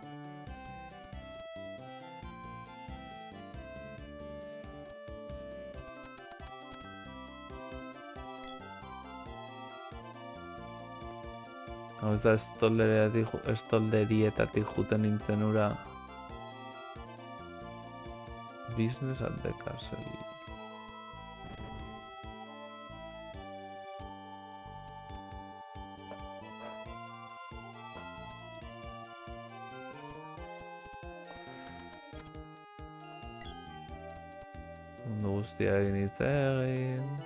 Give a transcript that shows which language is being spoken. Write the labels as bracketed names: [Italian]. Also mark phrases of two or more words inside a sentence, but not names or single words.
[Basque] Hau ez da estolderietatik juten nintzen ura. [English] Business at the castle. [Basque] Mundu guztia egin hitz egin.